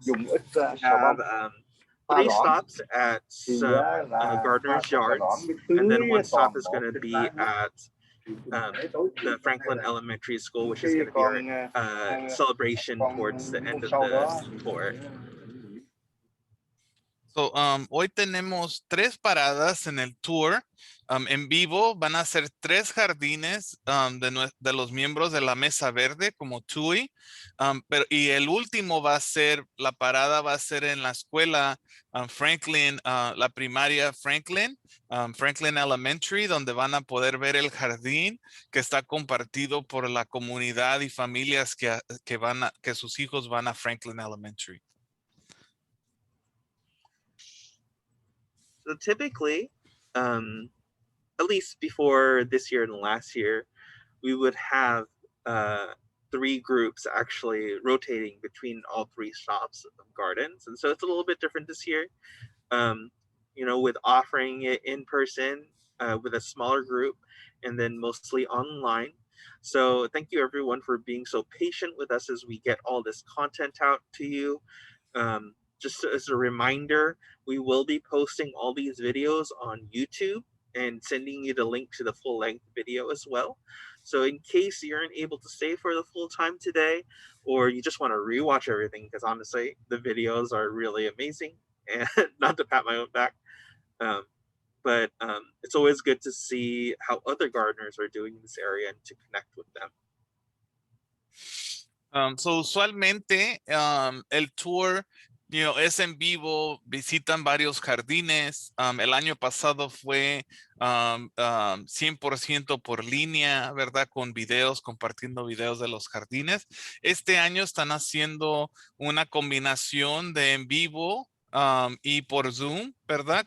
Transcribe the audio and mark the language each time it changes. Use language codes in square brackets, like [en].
[en] We have 3 stops at some gardeners' yards, and then 1 stop is going to be at the Franklin Elementary School, which is going to be our celebration towards the end of the tour. [es] So, hoy tenemos 3 paradas en el tour. En vivo van a ser 3 jardines de los miembros de la Mesa Verde como Tui. Y el último la parada va a ser en la escuela Franklin, la primaria Franklin Elementary, donde van a poder ver el jardín que está compartido por la comunidad y familias que sus hijos van a Franklin Elementary. [en] So typically, at least before this year and last year, we would have 3 groups actually rotating between all 3 stops of gardens. And so it's a little bit different this year, you know, with offering it in person with a smaller group and then mostly online. So thank you everyone for being so patient with us as we get all this content out to you. Just as a reminder, we will be posting all these videos on YouTube and sending you the link to the full-length video as well. So in case you aren't able to stay for the full time today, or you just want to rewatch everything, because honestly, the videos are really amazing, and not to pat my own back, but it's always good to see how other gardeners are doing in this area and to connect with them. [es] So usualmente el tour es en vivo, visitan varios jardines. El año pasado fue 100% por línea, ¿verdad? Con videos, compartiendo videos de los jardines. Este año están haciendo una combinación de en vivo y por Zoom, ¿verdad?